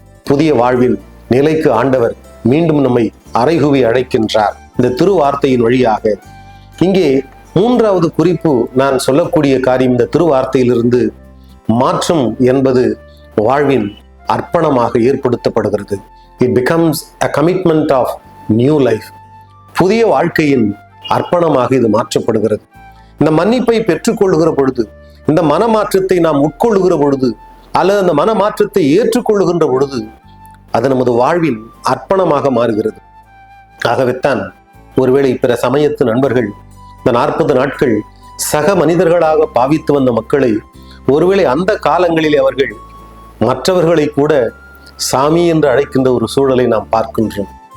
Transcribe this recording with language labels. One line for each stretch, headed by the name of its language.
Tamil: புதிய வாழ்வின் நிலைக்கு ஆண்டவர் மீண்டும் நம்மை அறைகூவி அழைக்கின்றார் இந்த திருவார்த்தையின் வழியாக. இங்கே 3வது குறிப்பு நான் சொல்லக்கூடிய காரியம், இந்த திருவார்த்தையிலிருந்து மாற்றம் என்பது வாழ்வின் அர்ப்பணமாக ஏற்படுத்தப்படுகிறது.
English: It becomes a commitment of new life.
Tamil: புதிய வாழ்க்கையின் அர்ப்பணமாக இது மாற்றப்படுகிறது. இந்த மன்னிப்பை பெற்றுக்கொள்ளுகிற பொழுது, இந்த மனமாற்றத்தை நாம் உட்கொள்ளுகிற பொழுது, அல்லது அந்த மனமாற்றத்தை ஏற்றுக்கொள்ளுகின்ற பொழுது அது நமது வாழ்வின் அர்ப்பணமாக மாறுகிறது. ஆகவேத்தான் ஒருவேளை பிற சமயத்து நண்பர்கள் இந்த 40 நாட்கள் சக மனிதர்களாக பாவித்து வந்த மக்களை ஒருவேளை அந்த காலங்களிலே அவர்கள் மற்றவர்களை கூட சாமி என்று அழைக்கின்ற ஒரு சூழலை நாம் பார்க்கின்றோம்.